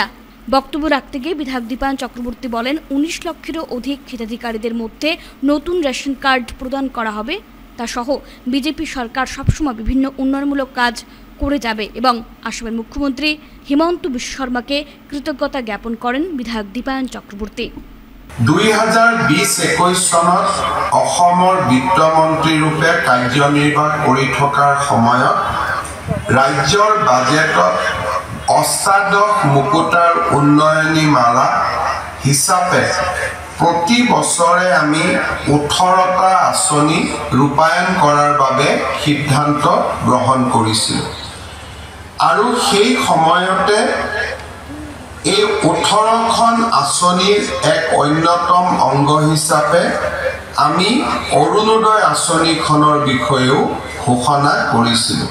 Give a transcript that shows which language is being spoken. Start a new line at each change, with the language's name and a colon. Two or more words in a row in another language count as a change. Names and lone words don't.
Bangla: বক্তব্য রাখতে গিয়ে বিধায়ক দীপায়ন চক্রবর্তী বলেন, 19 লক্ষেরও অধিক হিতাধিকারীদের মধ্যে নতুন রেশন কার্ড প্রদান করা হবে। তা সহ বিজেপি সরকার সবসময় বিভিন্ন উন্নয়নমূলক কাজ করে যাবে এবং আসামের মুখ্যমন্ত্রী হিমন্ত বিশ্ব শর্মাকে কৃতজ্ঞতা জ্ঞাপন করেন বিধায়ক দীপায়ন চক্রবর্তী।
Assamese: 2020-21 চনত অসমৰ বিত্তমন্ত্ৰী ৰূপে কাৰ্যনিৰ্বাহ কৰি থকাৰ সময়ত ৰাজ্যৰ বাজেটত অষ্টাদশ মুকুতাৰ উন্নয়নী মালা হিচাপে প্ৰতি বছৰে আমি 18টা আঁচনি ৰূপায়ণ কৰাৰ বাবে সিদ্ধান্ত গ্ৰহণ কৰিছিলোঁ আৰু সেই সময়তে এই 18খন আঁচনিৰ এক অন্যতম অংগ হিচাপে আমি অৰুণোদয় আঁচনিখনৰ বিষয়েও ঘোষণা কৰিছিলোঁ।